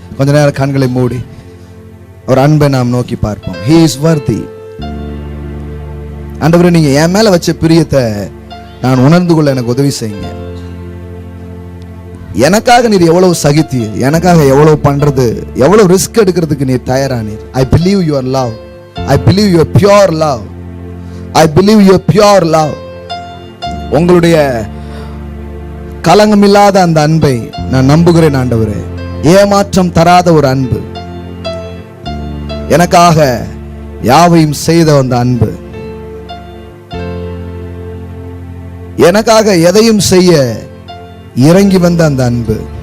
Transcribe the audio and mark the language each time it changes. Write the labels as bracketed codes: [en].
[ta] கொஞ்ச நேரம் கண்களை மூடி ஒரு அன்பை நாம் நோக்கி பார்ப்போம். [en] He is worthy. [ta] ஆண்டவரே, நீங்க என் மேல வச்ச பிரியத்தை நான் உணர்ந்து கொள்ள எனக்கு உதவி செய்யுங்க. எனக்காக நீர் எவ்வளவு சகித்தீர், எனக்காக எவ்வளவு பண்றது, எவ்வளவு ரிஸ்க் எடுக்கிறதுக்கு நீர் தயாரானீர். [en] I believe your love. I believe your pure love. I believe your pure love. [ta] உங்களுடைய கலங்கமில்லாத அந்த அன்பை நான் நம்புகிறேன் ஆண்டவரே. ஏமாற்றம் தராத ஒரு அன்பு, எனக்காக யாவையும் செய்த அந்த அன்பு, எனக்காக எதையும் செய்ய இறங்கி வந்த அந்த அன்பு.